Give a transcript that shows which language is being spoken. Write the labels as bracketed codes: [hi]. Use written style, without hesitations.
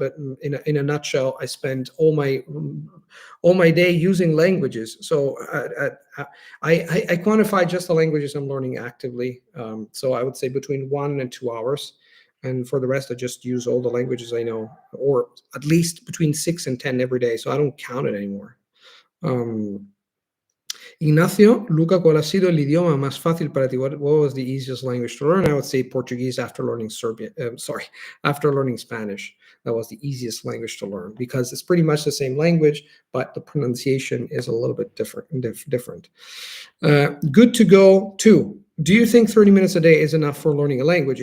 [en] But in a nutshell, I spend all my day using languages. So I quantify just the languages I'm learning actively. So I would say between 1 and 2 hours. And for the rest, I just use all the languages I know, or at least between 6 and 10 every day. So I don't count it anymore. [es] Ignacio, Luca, ¿cuál ha sido el idioma más fácil para ti? [en] What was the easiest language to learn? I would say Portuguese after learning after learning Spanish. That was the easiest language to learn because it's pretty much the same language, but the pronunciation is a little bit different. Good to go too. Do you think 30 minutes a day is enough for learning a language?